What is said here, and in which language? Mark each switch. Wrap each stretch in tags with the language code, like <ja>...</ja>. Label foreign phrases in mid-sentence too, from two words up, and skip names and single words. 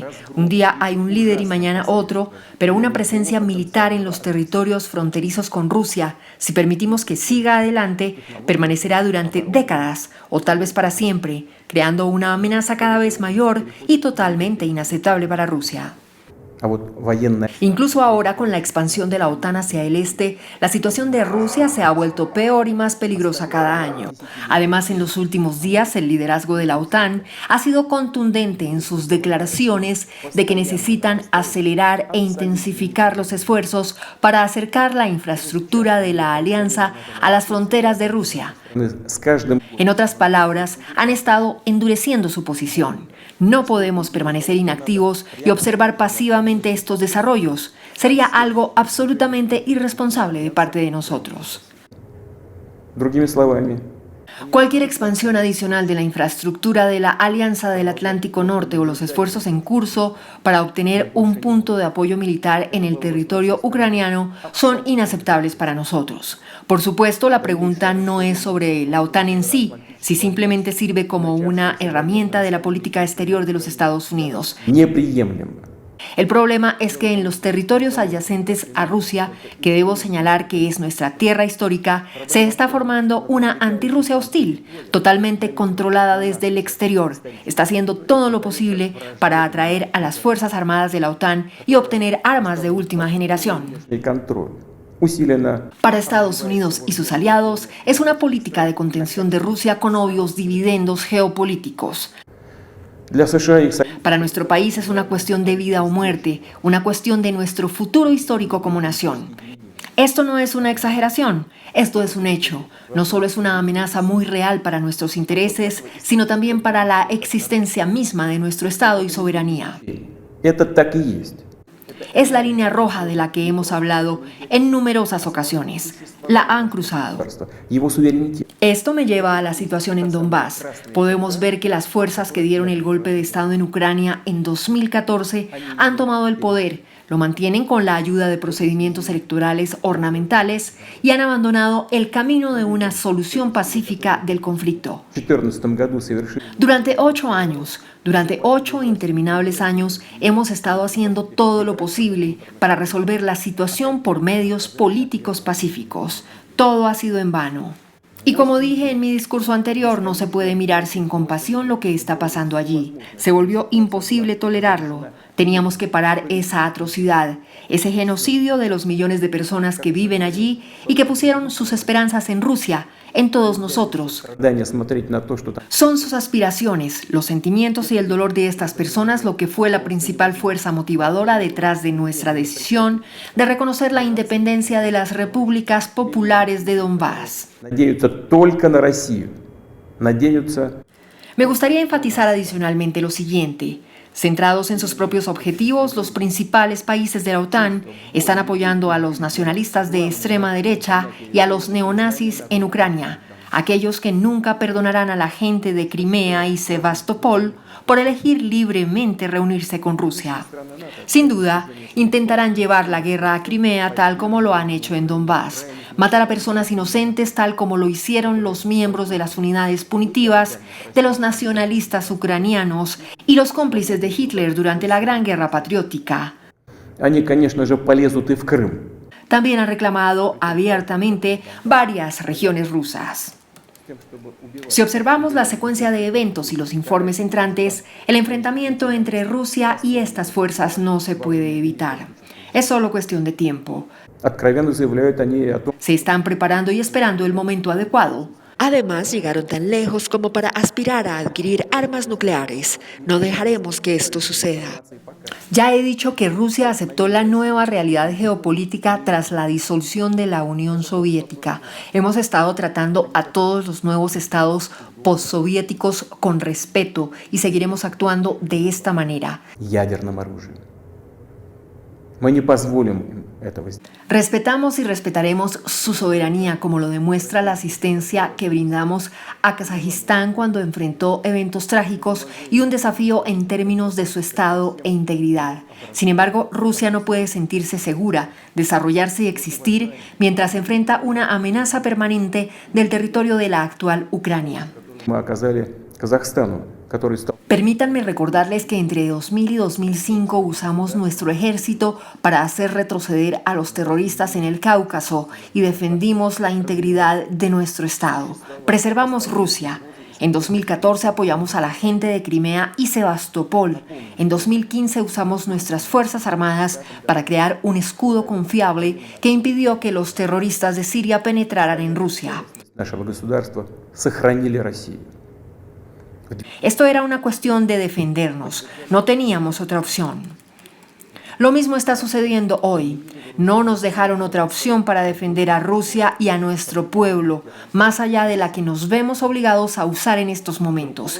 <es>Un día hay un líder y mañana otro, pero una presencia militar en los territorios fronterizos con Rusia, si permitimos que siga adelante, permanecerá durante décadas o tal vez para siempre, creando una amenaza cada vez mayor y totalmente inaceptable para Rusia.</es> <ru>А вот военная</ru> <es>Incluso ahora, con la expansión de la OTAN hacia el este, la situación de Rusia se ha vuelto peor y más peligrosa cada año. Además, en los últimos días, el liderazgo de la OTAN ha sido contundente en sus declaraciones de que necesitan acelerar e intensificar los esfuerzos para acercar la infraestructura de la alianza a las fronteras de Rusia.</es> <ru>с каждым</ru> <es>En otras palabras, han estado endureciendo su posición. No podemos permanecer inactivos y observar pasivamente estos desarrollos. Sería algo absolutamente irresponsable de parte de nosotros.</es> <ru>другими словами,</ru> <es>Cualquier expansión adicional de la infraestructura de la Alianza del Atlántico Norte o los esfuerzos en curso para obtener un punto de apoyo militar en el territorio ucraniano son inaceptables para nosotros. Por supuesto, la pregunta no es sobre la OTAN en sí, si simplemente sirve como una herramienta de la política exterior de los Estados Unidos.</es> <ru>неприемлемо.</ru> <es>El problema es que en los territorios adyacentes a Rusia, que debo señalar que es nuestra tierra histórica, se está formando una antirrusia hostil, totalmente controlada desde el exterior. Está haciendo todo lo posible para atraer a las Fuerzas Armadas de la OTAN y obtener armas de última generación.</es> <ru>И контроль усиленно.</ru> <es>Para Estados Unidos y sus aliados, es una política de contención de Rusia con obvios dividendos geopolíticos.</es> <ru>Для США и их</ru> <es>Para nuestro país es una cuestión de vida o muerte, una cuestión de nuestro futuro histórico como nación. Esto no es una exageración, esto es un hecho. No solo es una amenaza muy real para nuestros intereses, sino también para la existencia misma de nuestro Estado y soberanía.</es> <ru>это так и есть.</ru> <es>Es la línea roja de la que hemos hablado en numerosas ocasiones. La han cruzado.</es> <ru>Его суверенитет.</ru> <es>Esto me lleva a la situación en Donbass. Podemos ver que las fuerzas que dieron el golpe de Estado en Ucrania en 2014 han tomado el poder, lo mantienen con la ayuda de procedimientos electorales ornamentales y han abandonado el camino de una solución pacífica del conflicto.</es> <ru>В 2014 году совершили</ru> <es>Durante 8 interminables años, hemos estado haciendo todo lo posible para resolver la situación por medios políticos pacíficos. Todo ha sido en vano. Y como dije en mi discurso anterior, no se puede mirar sin compasión lo que está pasando allí. Se volvió imposible tolerarlo. Teníamos que parar esa atrocidad, ese genocidio de los millones de personas que viven allí y que pusieron sus esperanzas en Rusia, en todos nosotros.</es> <ru>ожидания смотреть на то, что там</ru> <es>Son sus aspiraciones, los sentimientos y el dolor de estas personas lo que fue la principal fuerza motivadora detrás de nuestra decisión de reconocer la independencia de las repúblicas populares de Donbass.</es> <ru>надеются только на Россию. Надеются.</ru> <es>Me gustaría enfatizar adicionalmente lo siguiente. Centrados en sus propios objetivos, los principales países de la OTAN están apoyando a los nacionalistas de extrema derecha y a los neonazis en Ucrania, aquellos que nunca perdonarán a la gente de Crimea y Sebastopol por elegir libremente reunirse con Rusia. Sin duda, intentarán llevar la guerra a Crimea tal como lo han hecho en Donbass, matar a personas inocentes tal como lo hicieron los miembros de las unidades punitivas de los nacionalistas ucranianos y los cómplices de Hitler durante la Gran Guerra Patriótica.</es> <ru>Они, конечно же, полезут и в Крым.</ru> <es>También han reclamado abiertamente varias regiones rusas. Si observamos la secuencia de eventos y los informes entrantes, el enfrentamiento entre Rusia y estas fuerzas no se puede evitar. Es solo cuestión de tiempo.</es> <ru>Откровенно заявляют они о том,</ru> <es>Se están preparando y esperando el momento adecuado. Además, llegaron tan lejos como para aspirar a adquirir armas nucleares. No dejaremos que esto suceda. Ya he dicho que Rusia aceptó la nueva realidad geopolítica tras la disolución de la Unión Soviética. Hemos estado tratando a todos los nuevos estados postsoviéticos con respeto y seguiremos actuando de esta manera.</es> <ru>ядерным оружием. Мы не позволим им этого сделать.</ru> <es>Respetamos y respetaremos su soberanía, como lo demuestra la asistencia que brindamos a Kazajistán cuando enfrentó eventos trágicos y un desafío en términos de su estado e integridad. Sin embargo, Rusia no puede sentirse segura, desarrollarse y existir mientras enfrenta una amenaza permanente del territorio de la actual Ucrania.</es> <ru>Мы оказали Казахстану, который стал</ru> <es>Permítanme recordarles que entre 2000 y 2005 usamos nuestro ejército para hacer retroceder a los terroristas en el Cáucaso y defendimos la integridad de nuestro Estado. Preservamos Rusia. En 2014 apoyamos a la gente de Crimea y Sebastopol. En 2015 usamos nuestras Fuerzas Armadas para crear un escudo confiable que impidió que los terroristas de Siria penetraran en Rusia.</es> <ru>Нашего государства сохранили Россию.</ru> <es>Esto era una cuestión de defendernos. No teníamos otra opción. Lo mismo está sucediendo hoy. No nos dejaron otra opción para defender a Rusia y a nuestro pueblo, más allá de la que nos vemos obligados a usar en estos momentos.</es>